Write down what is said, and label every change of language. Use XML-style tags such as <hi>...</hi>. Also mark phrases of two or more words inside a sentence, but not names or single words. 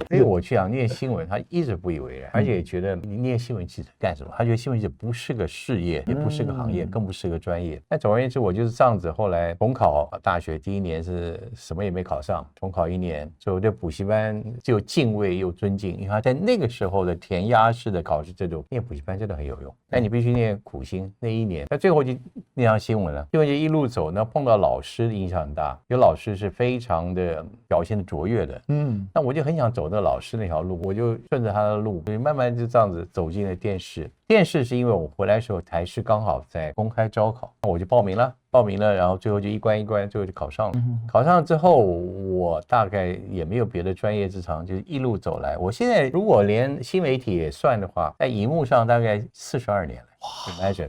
<zh>所以我去想念新聞，他一直不以為然，而且也覺得你念新聞記者幹什麼？他覺得新聞記者不是個事業，也不是個行業，更不是個專業。那總而言之，我就是這樣子。後來重考大學，第1年是什麼也沒考上，重考1年，所以我對補習班就敬畏又尊敬，因為他在那個時候的填鴨式的考試制度，念補習班真的很有用。但你必須念苦心那1年，那最後就念上新聞了。新聞就一路走，那碰到老師的影響很大，有老師是非常的表現的卓越的，那我就很想走那老師那條路，我就順着他的路，所以慢慢就這樣子走進了電視。電視是因為我回來的時候，台視剛好在公開招考，我就報名了，然後最後就一關一關，最後就考上了。考上了之後，我大概也沒有別的專業之長，就是一路走來。我現在如果連新媒體也算的話，在熒幕上大概42年了。Imagine，</zh>